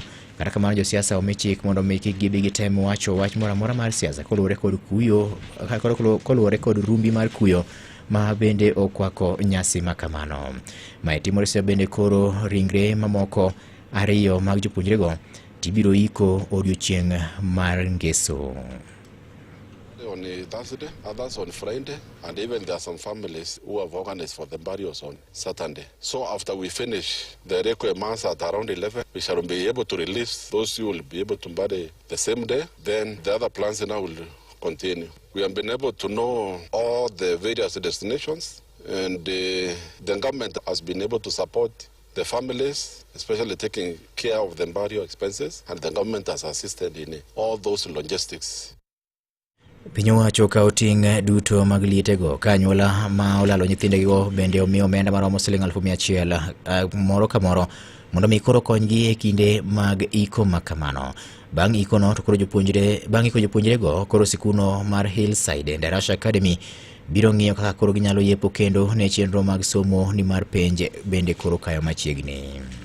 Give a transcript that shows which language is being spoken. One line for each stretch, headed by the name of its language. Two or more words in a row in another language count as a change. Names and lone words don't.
Luo (Kenya and Tanzania): Kata kamano josiasa omichik mondo miki gibi gitem wacho wach moro amora mar siasa koluwore kod rumbi mar kuyo ma bende okwako nyasi ma kamano. Mae timore se bende koro ringre mamoko 2 mag jopuonjrego tibiro iko odiochieng' mar ngeso.
English: On Thursday, others on Friday, and even there are some families who have organized for the burials on Saturday. So after we finish the requirements at around 11, we shall be able to release those who will be able to bury the same day. Then the other plans now will continue. We have been able to know all the various destinations, and the government has been able to support the families, especially taking care of the burial expenses, and the government has assisted in all those logistics.
Luo (Kenya and Tanzania): Piny owacho ka oting' duto mag lietego ka anyuola ma olalo nyithindego bende omiyo omenda maromo Sh100,000 moro ka moro mondo mi koro konygi e kinde mag iko makamano. Bang' ikono to koro jopuonjrego koro sikuno mar Hillside Endarash Academy biro ng'iyo kaka koro ginyalo yepo kendo ne chenro mag somo ni mar penj bende koro kayo machiegni.